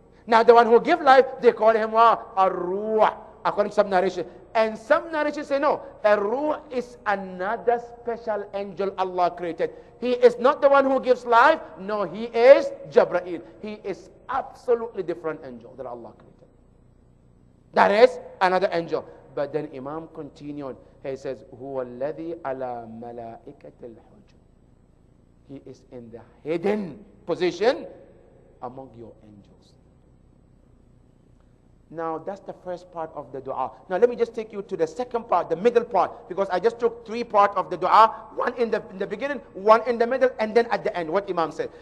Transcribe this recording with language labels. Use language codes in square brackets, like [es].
[en] Now the one who gives life, they call him Ar-Ruh, according to some narration. And some narrations say no, Ar-Ruh is another special angel Allah created. He is not the one who gives life. No, he is Jibreel. He is absolutely different angel that Allah created. That is another angel. But then Imam continued. He says, [ar] هُوَ الَّذِي عَلَى مَلَائِكَةِ الْحُجُّ. [en] He is in the hidden position among your angels. Now, that's the first part of the dua. Now, let me just take you to the second part, the middle part, because I just took three parts of the dua, one in the beginning, one in the middle, and then at the end, what Imam said.